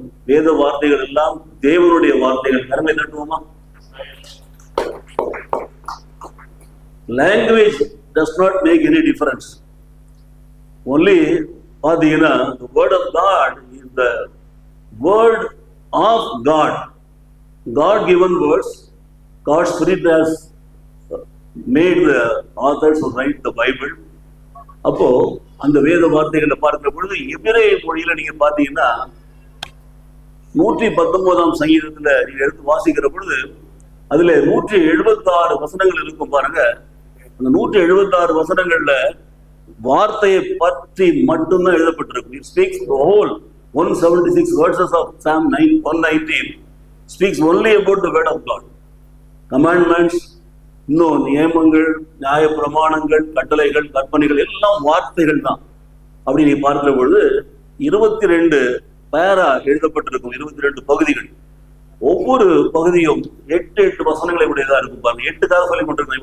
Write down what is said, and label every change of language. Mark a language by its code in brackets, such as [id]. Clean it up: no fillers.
[ta] வேத வார்த்தைகள் எல்லாம் தேவனுடைய வார்த்தைகள். கரங்களை தட்டுவோமா? [en] Language does not make any difference. Only [ta] பாத்தீங்கன்னா [en] the word of God is the word of God. God given words. God's spirit has made the authors who write the Bible. [ta] அப்போ அந்த வேத வார்த்தைகளை பார்க்கிற பொழுது எபிரேய மொழியில நீங்க பாத்தீங்கன்னா 119ஆம் சங்கீதத்துல நீங்க எடுத்து வாசிக்கிற பொழுது அதுல 176 வசனங்கள் இருக்கும் பாருங்க. அந்த 176 வசனங்கள்ல வார்த்தையை பற்றி மட்டும்தான் எழுதப்பட்டிருக்கும். [en] It speaks the whole 176 verses of Psalm 119 speaks only about the word of God. [ta] Commandments, இன்னும் நியமங்கள், நியாய பிரமாணங்கள், கட்டளைகள், கற்பனைகள் எல்லாம் வார்த்தைகள் தான். அப்படி நீ பார்க்கிற பொழுது 22 பேரா எழுதப்பட்டிருக்கும், 22 பகுதிகள். ஒவ்வொரு பகுதியும் 8 வசனங்களை உடையதா இருக்கும் பாருங்க. 8க்காக சொல்லி கொண்டிருக்கேன்.